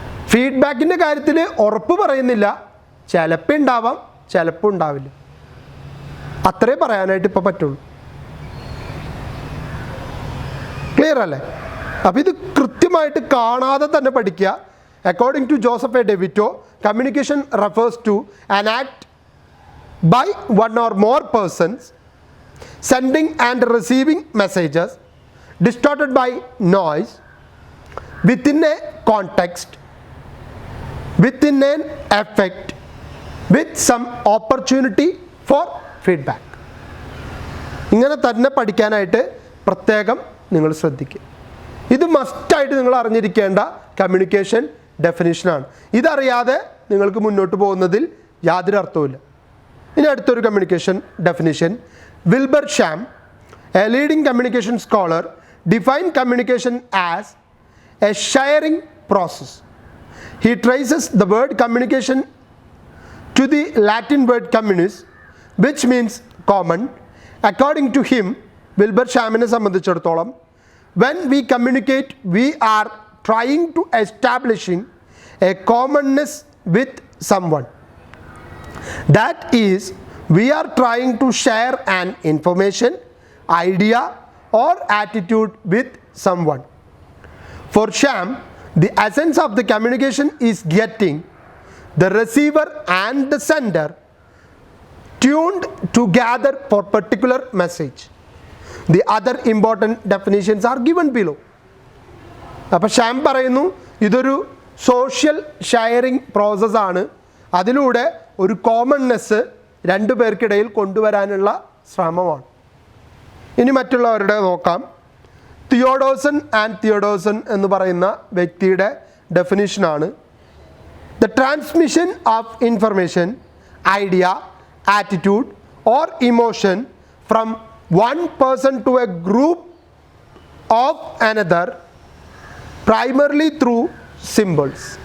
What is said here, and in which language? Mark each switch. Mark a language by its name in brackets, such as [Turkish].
[Malayalam] ഫീഡ്ബാക്കിൻ്റെ കാര്യത്തിൽ ഉറപ്പ് പറയുന്നില്ല, ചിലപ്പോൾ ഉണ്ടാവാം ചിലപ്പോൾ ഉണ്ടാവില്ല, അത്രേ പറയാനായിട്ട് ഇപ്പോൾ പറ്റുള്ളൂ. ക്ലിയർ അല്ലേ? അപ്പോൾ ഇത് കൃത്യമായിട്ട് കാണാതെ തന്നെ പഠിക്കുക. [English] According to Joseph A DeVito, communication refers to an act by one or more persons sending and receiving messages distorted by noise within a context, within an effect, with some opportunity for feedback. [Malayalam] ഇങ്ങനെ തന്നെ പഠിക്കാനായിട്ട് പ്രത്യേകം നിങ്ങൾ ശ്രദ്ധിക്കുക. ഇത് മസ്റ്റായിട്ട് നിങ്ങൾ അറിഞ്ഞിരിക്കേണ്ട കമ്മ്യൂണിക്കേഷൻ ഡെഫിനിഷനാണ്. ഇതറിയാതെ നിങ്ങൾക്ക് മുന്നോട്ട് പോകുന്നതിൽ യാതൊരു അർത്ഥവുമില്ല. ഇനി അടുത്തൊരു communication definition. [English] Wilbur Sham, a leading communication scholar, defined communication as a sharing process. He traces the word communication to the Latin word communis, which means common. According to him, [Malayalam] Wilbur Shamനെ സംബന്ധിച്ചിടത്തോളം [English] when we communicate, we are trying to establishing a commonness with someone. That is, we are trying to share an information, idea or attitude with someone. For Shyam, the essence of the communication is getting the receiver and the sender tuned together for particular message. The other important definitions are given below. [Malayalam] അപ്പോൾ ഷ്യാം പറയുന്നു ഇതൊരു social sharing പ്രോസസ്സാണ്. അതിലൂടെ ഒരു commonness രണ്ടു പേർക്കിടയിൽ കൊണ്ടുവരാനുള്ള ശ്രമമാണ്. ഇനി മറ്റുള്ളവരുടെ നോക്കാം. തിയോഡോസൺ ആൻഡ് തിയോഡോസൺ എന്ന് പറയുന്ന വ്യക്തിയുടെ ഡെഫിനിഷനാണ്: [English] The transmission of information, idea, attitude or emotion from one person to a group of another, primarily through symbols.